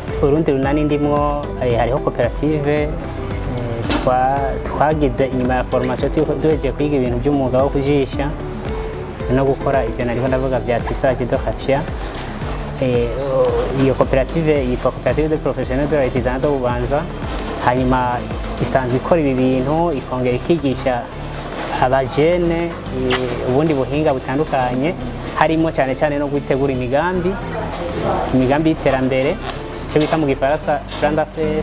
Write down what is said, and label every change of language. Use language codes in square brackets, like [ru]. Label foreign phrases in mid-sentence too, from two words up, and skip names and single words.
[rn] Urundi runani ndimwo hariho koperative twagize inyuma ya formation duhejeje kwiga ibintu by'umwuga wo kujisha no gukora ibyo nariho ndavuga bya [fr] tissage de raffia. [rn] Iyo koperative yitwa Koperative de Professionnels de l'Artisanat de Bubanza, hanyuma isanzwe ikora ibi bintu, ikongera ikigisha abajene ubundi buhinga butandukanye, harimo cyane cyane no gutegura imigambi y'iterambere, cyo bita mu gifaransa [fr] plan d'affaires.